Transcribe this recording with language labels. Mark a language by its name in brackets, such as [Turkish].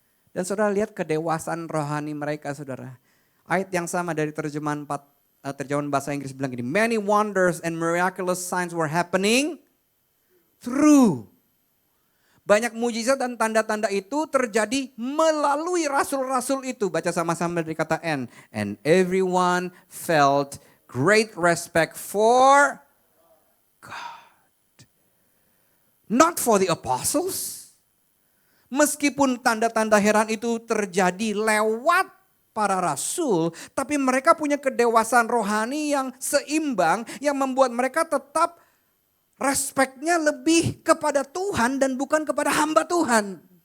[Indonesian] Dan saudara lihat kedewasaan rohani mereka saudara. Ayat yang sama dari terjemahan bahasa Inggris bilang gini, [English] many wonders and miraculous signs were happening through. [Indonesian] Banyak mujizat dan tanda-tanda itu terjadi melalui rasul-rasul itu. Baca sama-sama dari kata N. [English] And everyone felt great respect for God. Not for the apostles. [Indonesian] Meskipun tanda-tanda heran itu terjadi lewat para rasul, tapi mereka punya kedewasaan rohani yang seimbang, yang membuat mereka tetap respeknya lebih kepada Tuhan dan bukan kepada hamba Tuhan.